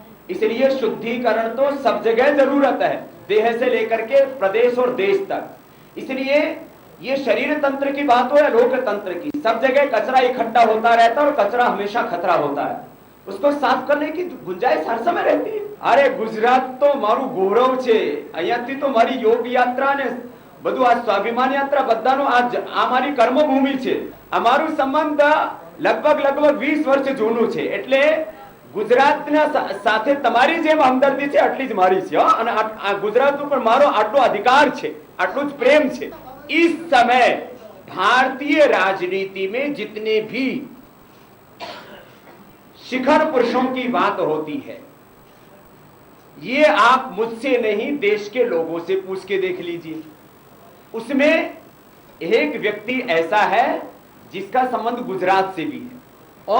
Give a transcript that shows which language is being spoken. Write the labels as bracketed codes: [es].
[hi] इसलिए शुद्धिकरण तो सब जगह जरूरत है, देह से लेकर के प्रदेश और देश तक। इसलिए ये शरीर तंत्र की बात हो या लोकतंत्र की, सब जगह कचरा इकट्ठा होता रहता है और कचरा हमेशा खतरा होता है। उसको साफ करने की गुंजाइश हर समय रहती है। [gu] अरे गुजरात तो मारू गौरव छे, અહીંયાથી તો મારી योग यात्रा ने બધું આ સ્વાભિમાન यात्रा બધાનો આ મારી કર્મભૂમિ છે। અમારું સંબંધ લગભગ 20 વર્ષ જૂનું છે, એટલે ગુજરાતના સાથે તમારી જેમ હમદર્દી છે આટલી જ મારી છે। અને આ ગુજરાત ઉપર મારો આટલો અધિકાર છે, આટલું જ પ્રેમ છે। [hi] इस समय भारतीय राजनीति में जितने भी शिखर पुरुषों की बात होती है, ये आप मुझसे नहीं देश के लोगों से पूछ के देख लीजिए। उसमें एक व्यक्ति ऐसा है जिसका संबंध गुजरात से भी है।